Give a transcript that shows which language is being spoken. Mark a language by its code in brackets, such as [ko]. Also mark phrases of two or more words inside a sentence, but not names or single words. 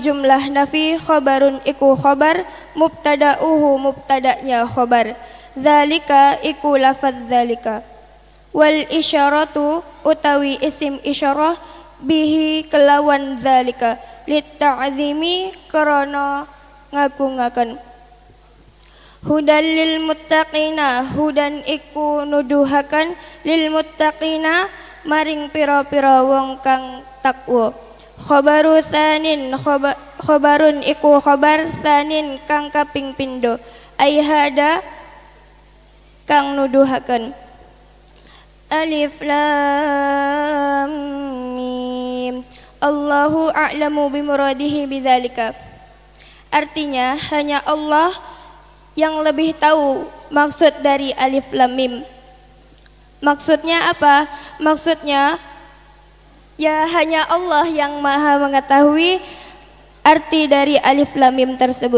[ar] جملة نفي خبر [jv] iku [ar] خبر مبتدؤه [jv] mubtada'nya [ar] خبر ذلك [jv] iku [ar] لفظ ذلك والإشارة [jv] utawi [ar] اسم إشارة به [jv] kelawan dzalika [ar] للتعظيم [jv] karana ngagungaken [ar] هدى للمتقين هدى [jv] iku nuduhaken [ar] للمتقين [jv] maring pira-pira wong kang takwa. [ar] خبر ثان خبر [jv] iku [ar] خبر ثان [jv] kang kaping pindho [ar] أي هذا [jv] kang nuduhaken. [ar] ألف لام ميم. الله أعلم بمراده بذلك. [id] Artinya hanya Allah yang lebih tahu maksud dari Alif Lam Mim. Maksudnya apa? Maksudnya ya hanya Allah yang maha mengetahui arti dari Alif Lam Mim tersebut.